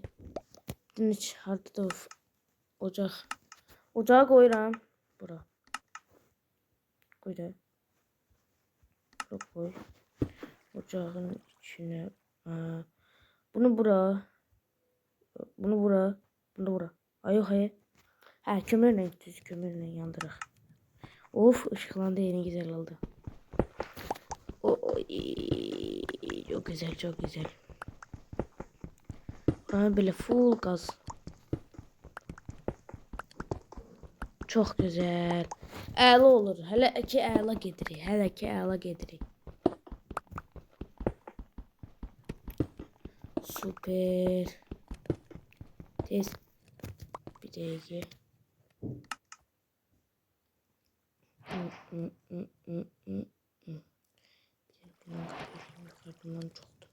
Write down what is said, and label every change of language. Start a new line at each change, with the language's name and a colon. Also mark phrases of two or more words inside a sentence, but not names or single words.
Azerbaijani: Dinç hardadır ocaq. Ocağa qoyuram. Bura. Qoy da.
Turkish: Bura koy. Ocağın içine. Bunu bura. Bunu bura. Bunu bura. Ay yok hayır. Ha kömürle düz kömürle yandırıq. Of ışıklandı yeni güzel oldu. Çok güzel çok güzel. Böyle full gaz. Çok güzel.
Azerbaijani: Əla olur. Hələ ki əla gedirik. Hələ ki əla gedirik.
Turkish: Süper.
Azerbaijani: Tez. Bir dəqiqə. Bundan çoxdur.